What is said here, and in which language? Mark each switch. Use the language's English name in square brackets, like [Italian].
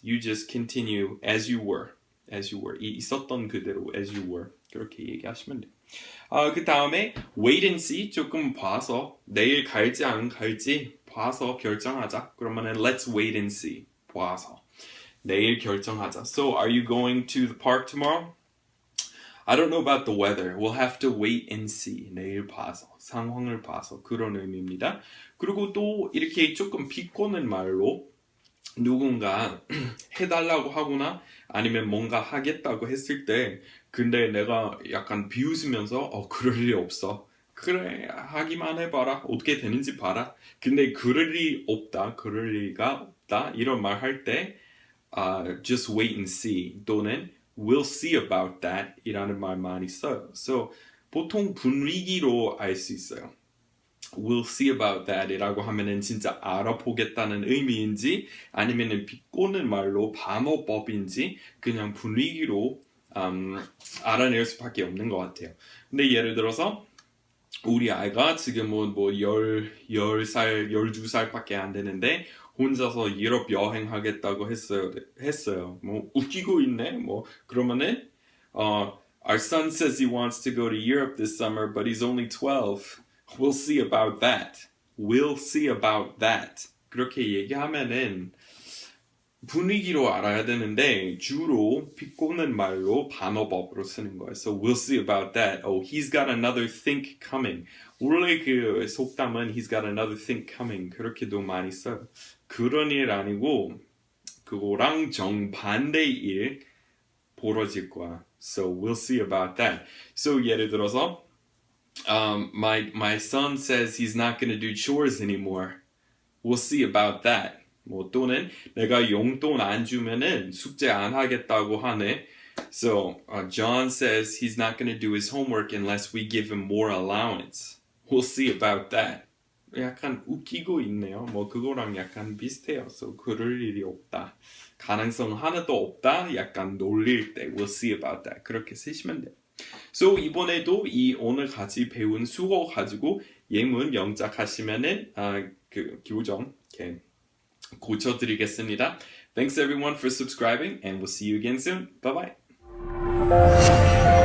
[English] You just continue as you were. As you were. [Korean] 있었던 그대로 [English] as you were. [Korean] 그렇게 얘기하시면 돼요. 그 다음에 [English] wait and see [Korean] 조금 봐서 내일 갈지 안 갈지 봐서 결정하자. [English] 그러면은 let's wait and see. [Korean] 봐서 내일 결정하자. [English] So are you going to the park tomorrow? I don't know about the weather. We'll have to wait and see. [Korean] 내일 봐서, 상황을 봐서 그런 의미입니다. 그리고 또 이렇게 조금 비꼬는 말로 누군가 해달라고 하거나 아니면 뭔가 하겠다고 했을 때 근데 내가 약간 비웃으면서 그럴 리 없어. 그래 하기만 해봐라. 어떻게 되는지 봐라. 근데 그럴 리 없다. 그럴 리가 없다. 이런 말 할 때 [English] just wait and see [Korean] 또는 [English] we'll see about that [Korean] 이라는 말 많이 써요. So 보통 분위기로 알 수 있어요. [English] We'll see about that [Korean] 이라고 하면은 진짜 알아보겠다는 의미인지 아니면은 비꼬는 말로 반어법인지 그냥 분위기로 알아낼 수밖에 없는 것 같아요. 근데 예를 들어서 우리 아이가 지금은 뭐 10살, 12살밖에 안 되는데 혼자서 유럽 여행하겠다고 했어요. 뭐 웃기고 있네. [English] 뭐 그러면은 our son says he wants to go to Europe this summer, but he's only 12. We'll see about that. We'll see about that. [Korean] 그렇게 얘기하면은 분위기로 알아야 되는데 주로 비꼬는 말로 반어법으로 쓰는 거예요. [English] So we'll see about that. Oh, he's got another think coming. [Korean] 원래 그 속담은 [English] he's got another think coming. [Korean] 그렇게도 많이 써요. 그런 일 아니고 그거랑 정반대의 일 벌어질 거야. [English] So we'll see about that. So [Korean] 예를 들어서 [English] my son says he's not going to do chores anymore. We'll see about that. [Korean] 뭐 또는 내가 용돈 안 주면은 숙제 안 하겠다고 하네. [English] So John says he's not going to do his homework unless we give him more allowance. We'll see about that. [Korean] 약간 웃기고 있네요. 뭐 그거랑 약간 비슷해요. So 그럴 일이 없다. 가능성 하나도 없다. 약간 놀릴 때 [English] we'll see about that. [Korean] 그렇게 쓰시면 돼요. So 이번에도 이 오늘 같이 배운 수어 가지고 예문 영작하시면은 그 교정 이렇게 고쳐드리겠습니다. [English] Thanks everyone for subscribing and we'll see you again soon. Bye bye.